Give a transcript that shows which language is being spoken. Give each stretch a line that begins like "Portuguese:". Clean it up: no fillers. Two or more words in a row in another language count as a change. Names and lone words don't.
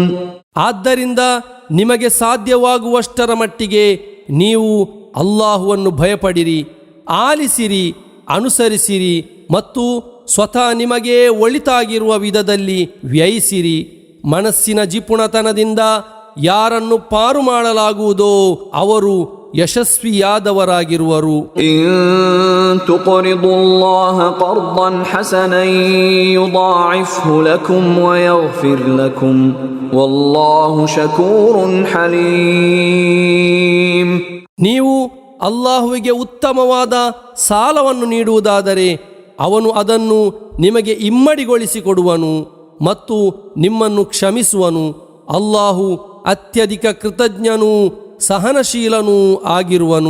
Kannada: ಆದ್ದರಿಂದ ನಿಮಗೆ ಸಾಧ್ಯವಾಗುವಷ್ಟರ ಮಟ್ಟಿಗೆ ನೀವು ಅಲ್ಲಾಹುವನ್ನು ಭಯಪಡಿರಿ, ಆಲಿಸಿರಿ, ಅನುಸರಿಸಿರಿ ಮತ್ತು ಸ್ವತಃ ನಿಮಗೆ ಒಳಿತಾಗಿರುವ ವಿಧದಲ್ಲಿ ವ್ಯಯಿಸಿರಿ. ಮನಸ್ಸಿನ ಜಿಪುಣತನದಿಂದ ಯಾರನ್ನು ಪಾರು ಮಾಡಲಾಗುವುದೋ ಅವರು ಯಶಸ್ವಿಯಾದವರಾಗಿರುವರು.
Arabic: إن تقرضوا الله قرضا حسنا يضاعفه لكم ويغفر لكم والله شكور حليم.
Kannada: ನೀವು ಅಲ್ಲಾಹುವಿಗೆ ಉತ್ತಮವಾದ ಸಾಲವನ್ನು ನೀಡುವುದಾದರೆ ಅವನು ಅದನ್ನು ನಿಮಗೆ ಇಮ್ಮಡಿಗೊಳಿಸಿಕೊಡುವನು ಮತ್ತು ನಿಮ್ಮನ್ನು ಕ್ಷಮಿಸುವನು. ಅಲ್ಲಾಹು ಅತ್ಯಧಿಕ ಕೃತಜ್ಞನೂ ಸಹನಶೀಲನೂ ಆಗಿರುವನು.